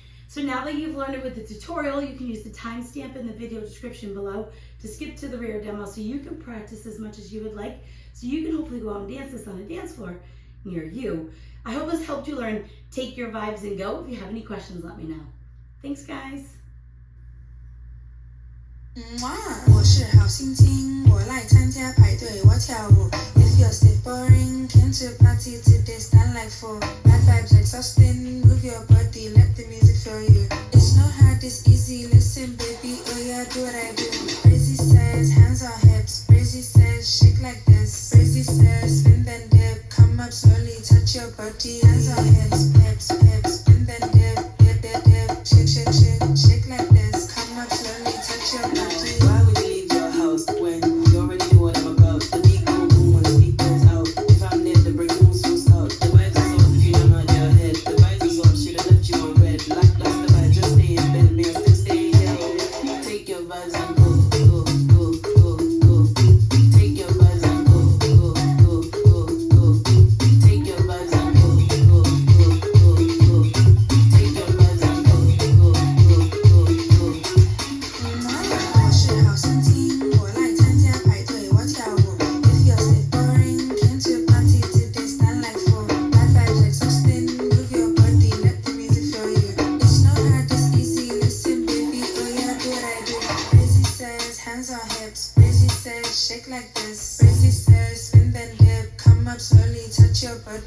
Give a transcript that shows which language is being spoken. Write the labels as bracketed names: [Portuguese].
[English] So now that you've learned it with the tutorial, you can use the timestamp in the video description below to skip to the rear demo so you can practice as much as you would like, so you can hopefully go out and dance this on a dance floor near you. I hope this helped you learn Take Your Vibes and Go. If you have any questions, let me know. Thanks, guys. [Chinese] 我是好心情，我来参加派对，我跳舞。 [English] If you're still boring, came to a party today, stand like four. Bad vibes exhausting, move your body, let the music fill you. It's not hard, it's easy, listen baby, oh yeah, do what I do. Crazy says, hands on hips. Crazy says, shake like this. Crazy says, spin then dip, come up slowly, touch your body, hands on hips, hips, hips, and then dip, dip, dip, dip, shake, shake, shake, shake like this. Come up slowly, touch your body. Why would you leave your house when you already know what I'm about? The beat go boom when the beat goes out. If I'm near the break, moves so out. The vibes is off if you don't nod your head. The vibes is off, should've left you on red. Like that's the vibe, just stay in bed, mirror still stay in yellow. Take your vibes and go, go, go, go, go. Take your vibes and go, go, go, go, go. Take your vibes and go, go, go, go, go. Take your vibes and go, go, go, go, go. [Chinese] 我是好心情，我来参加派对，我跳舞。 [English] If you're still boring, came to party today, stand like four. Bad vibes exhausting, move your body, let the music fill you. It's not hard, it's easy, listen baby, oh yeah, do what I do. Crazy says, hands on hips. Crazy says, shake like this. Crazy says, spin then dip, come up slowly, touch your body.